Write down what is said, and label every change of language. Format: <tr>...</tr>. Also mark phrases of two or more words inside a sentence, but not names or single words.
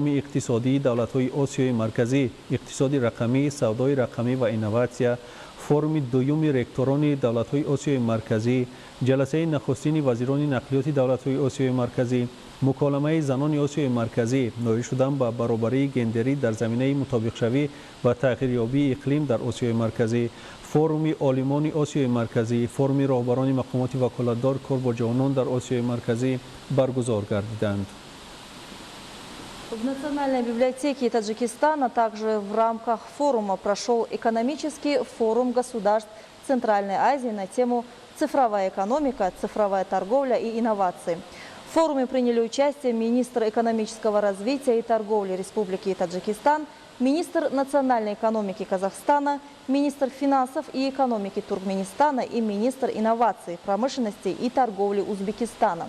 <tg>اقتصادی دولت‌های آسیای مرکزی، اقتصاد رقمی، سودای رقمی و اینوواسیا، فرم دوم رکتوران دولت‌های آسیای مرکزی، جلسه نخستین وزیران نقلیات دولت‌های آسیای مرکزی، مکالمه زنان آسیای مرکزی، نائل شدن به برابری گندری در زمینه مطابق شوی و تغییریابی اقلیم در آسیای مرکزی، فرم عالمان آسیای مرکزی، فرم راهبران مقامات وکالتدار کار با جوانان در آسیای مرکزی برگزار گردیدند.</tg> <ru>В Национальной библиотеке Таджикистана также в рамках форума прошел экономический форум государств Центральной Азии на тему «Цифровая экономика, цифровая торговля и инновации». В форуме приняли участие министр экономического развития и торговли Республики Таджикистан, министр национальной экономики Казахстана, министр финансов и экономики Туркменистана и министр инноваций, промышленности и торговли Узбекистана.</ru>